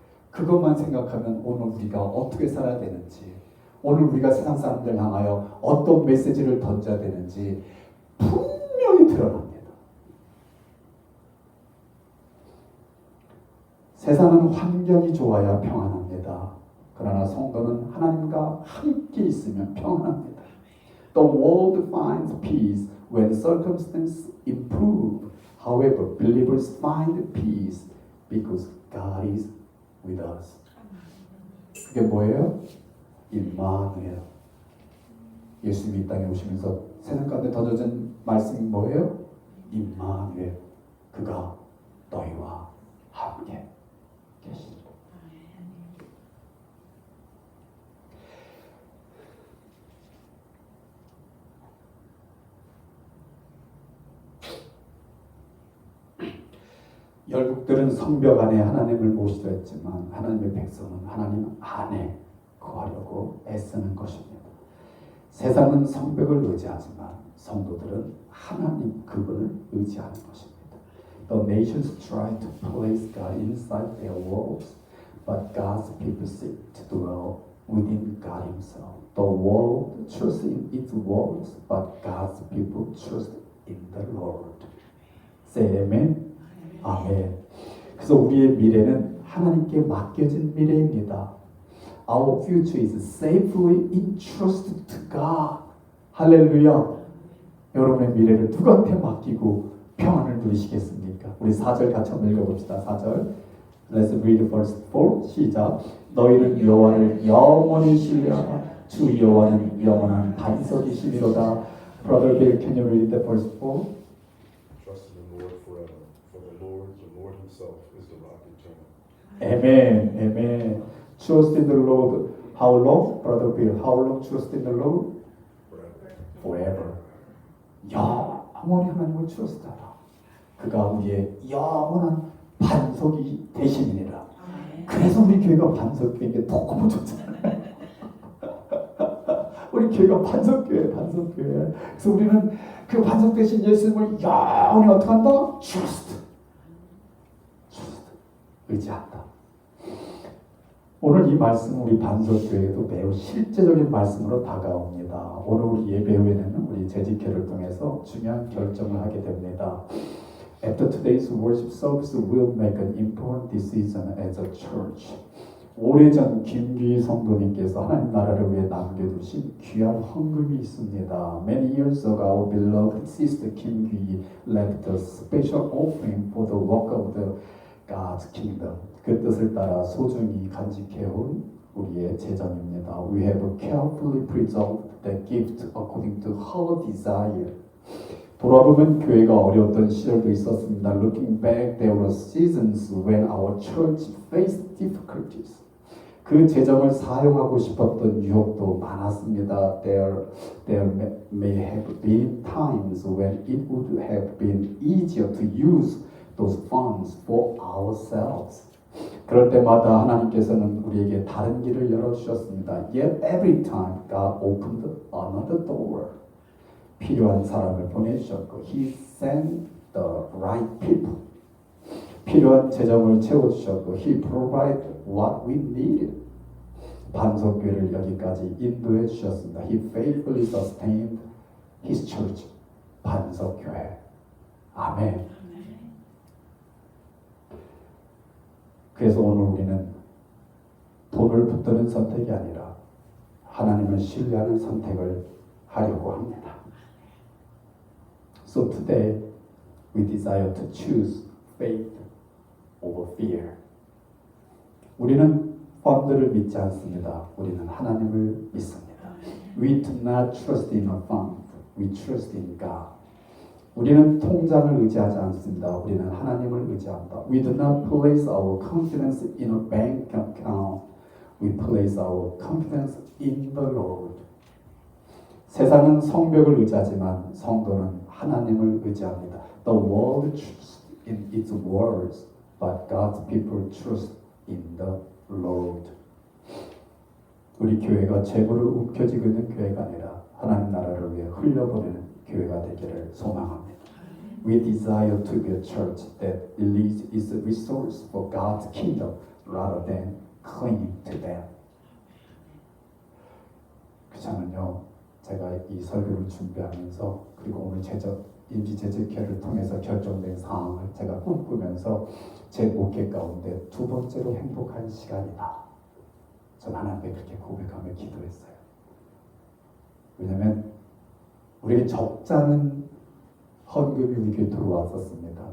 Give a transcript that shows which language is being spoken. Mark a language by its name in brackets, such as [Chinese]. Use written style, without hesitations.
[Korean] 그것만 생각하면 오늘 우리가 어떻게 살아야 되는지, 오늘 우리가 세상 사람들 향하여 어떤 메시지를 던져야 되는지 분명히 드러납니다. 세상은 환경이 좋아야 평안합니다. 그러나 성도는 하나님과 함께 있으면 평안합니다. [English] The world finds peace when circumstances improve. However, believers find peace because God is with us. [Korean] 그게 뭐예요? 임마누엘. 예수님이 이 땅에 오시면서 세상 가운데 던져진 말씀이 뭐예요? 임마누엘. 그가 너희와 함께 계시다. 열국들은 성벽 안에 하나님을 모시려 했지만 하나님의 백성은 하나님 안에 거하려고 애쓰는 것입니다. 세상은 성벽을 의지하지만 성도들은 하나님 그분을 의지하는 것입니다. [English] The nations try to place God inside their walls, but God's people seek to dwell within God Himself. The world trusts in its walls, but God's people trust in the Lord. Say amen. [Korean] 아멘. 그래서 우리의 미래는 하나님께 맡겨진 미래입니다. [English] Our future is safely entrusted to God. [Korean] 할렐루야. 여러분의 미래를 누구한테 맡기고 평안을 누리시겠습니까? 우리 4절 같이 한번 읽어봅시다. [English] 4절. Let's read verse 4. [Korean] 시작. 너희는 여호와를 영원히 신뢰하라. 주 여호와는 영원한 반석이시니로다. [English] Brother Bill, can you read the verse 4? Trust in the Lord forever, for the Lord Himself is the rock eternal. Amen. Amen. Trust in the Lord. How long, Brother Bill? How long trust in the Lord? Forever. [Korean] 영원히 하나님을 trust하라. 그가 우리의 영원한 반석이 되심이니라. 그래서 우리 교회가 반석교회인 게 너무 좋잖아요. 우리 교회가 반석교회. 그래서 우리는 그 반석 대신 예수님을 영원히 어떻게 한다? [English] trust. [Korean] 의지한다. 오늘 이 말씀은 우리 반석교회에도 매우 실제적인 말씀으로 다가옵니다. 오늘 우리 예배 후에는 우리 재직회를 통해서 중요한 결정을 하게 됩니다. [English] After today's worship service, we'll make an important decision as a church. [Korean] 오래전 김규희 성도님께서 하나님 나라를 위해 남겨두신 귀한 헌금이 있습니다. [English] Many years ago, our beloved sister Kim Gui left a special offering for the work of the God's kingdom. [Korean] 그 뜻을 따라 소중히 간직해온 우리의 재정입니다. [English] We have carefully preserved the gift according to her desire. [Korean] 돌아보면 교회가 어려웠던 시절도 있었습니다. [English] Looking back, there were seasons when our church faced difficulties. [Korean] 그 재정을 사용하고 싶었던 유혹도 많았습니다. [English] There may have been times when it would have been easier to use those funds for ourselves. [Korean] 그럴 때마다 하나님께서는 우리에게 다른 길을 열어주셨습니다. [English] Yet every time God opened another door. [Korean] 필요한 사람을 보내주셨고 [English] He sent the right people. [Korean] 필요한 재정을 채워주셨고 [English] He provided what we needed. [Korean] 반석교회를 여기까지 인도해 주셨습니다. [English] He faithfully sustained His church. [Korean] 반석교회. 아멘. 그래서 오늘 우리는 돈을 붙드는 선택이 아니라 하나님을 신뢰하는 선택을 하려고 합니다. [English] So today we desire to choose faith over fear. [Korean] 우리는 펀드를 믿지 않습니다. 우리는 하나님을 믿습니다. [English] We do not trust in a fund. We trust in God. [Korean] 우리는 통장을 의지하지 않습니다. 우리는 하나님을 의지합니다. [English] We do not place our confidence in a bank account. We place our confidence in the Lord. [Korean] 세상은 성벽을 의지하지만 성도는 하나님을 의지합니다. [English] The world trusts in its words, but God's people trust in the Lord. [Korean] 우리 교회가 재물을 움켜쥐고 있는 교회가 아니라 하나님 나라를 위해 흘려보내는 교회가 되기를 소망합니다. [English] We desire to be a church that believes its resource for God's kingdom rather than clinging to them. [Korean] 저는요, 제가 이 설교를 준비하면서 그리고 오늘 임시제재회를 통해서 결정된 상황을 제가 꿈꾸면서 제 목회 가운데 두 번째로 행복한 시간이다. 전 하나님께 그렇게 고백하며 기도했어요. 왜냐하면 우리에게 적지 않은 헌금이 우리 교회에 들어왔었습니다.